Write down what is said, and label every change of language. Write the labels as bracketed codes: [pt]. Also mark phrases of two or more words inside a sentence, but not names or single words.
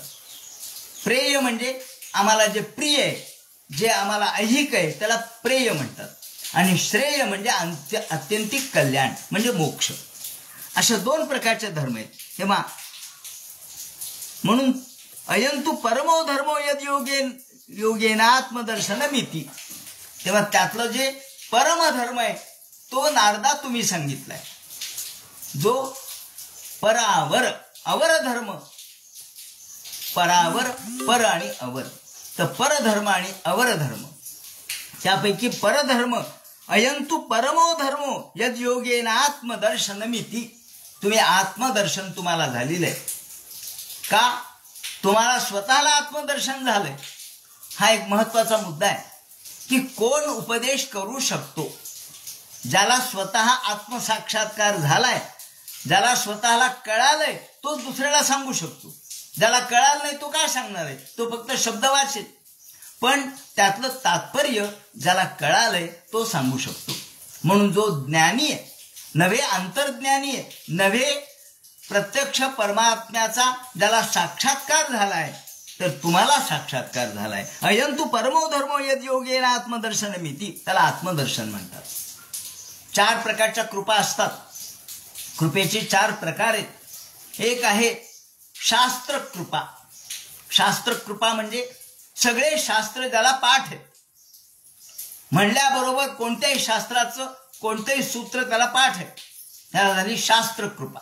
[mr] प्रेय म्हणजे आम्हाला जे प्रिय आहे, जे आम्हाला ऐहिक आहे त्याला प्रेय म्हणतात, आणि श्रेय म्हणजे अत्यंतिक कल्याण म्हणजे मोक्ष. अशा दोन प्रकारचे धर्म आहेत. तेव्हा म्हणून [sa] अयंतु परमो धर्मो यद योगेनात्मदर्शनमिती. [mr] तेव्हा त्यातलं जे परमधर्म आहे तो नारदा तुम्ही सांगितलाय. जो परावर अवर धर्म, परावर पर आणि अवर, तर परधर्म आणि अवर धर्म, त्यापैकी परधर्म [sa] अयंतु परमो धर्मो यद योगेन आत्मदर्शनमिती. [mr] तुम्ही आत्मदर्शन तुम्हाला झालेलं आहे का? तुम्हाला स्वतःला आत्मदर्शन झालंय. हा एक महत्वाचा मुद्दा आहे की कोण उपदेश करू शकतो. ज्याला स्वतः आत्मसाक्षात्कार झालाय, ज्याला स्वतःला कळालंय, तो दुसऱ्याला सांगू शकतो. ज्याला कळालं नाही तो काय सांगणार आहे? तो फक्त शब्द वाचेल. पण त्यातलं तात्पर्य ज्याला कळालंय तो सांगू शकतो. म्हणून जो ज्ञानी आहे, नव्हे अंतर्ज्ञानी आहे, नव्हे प्रत्यक्ष परमात्म्याचा ज्याला साक्षात्कार झालाय, तर तुम्हाला साक्षात्कार झालाय. [sa] अयंतु परमो धर्मो यद योगेन आत्मदर्शनमिती, [mr] त्याला आत्मदर्शन म्हणतात. 4 प्रकारच्या कृपा असतात. कृपेचे 4 प्रकार आहेत. एक आहे शास्त्र कृपा. शास्त्र कृपा म्हणजे सगळे शास्त्र ज्याला पाठ आहे, म्हणल्याबरोबर कोणत्याही शास्त्राचं कोणतेही सूत्र त्याला पाठ आहे, त्याला झाली शास्त्र कृपा.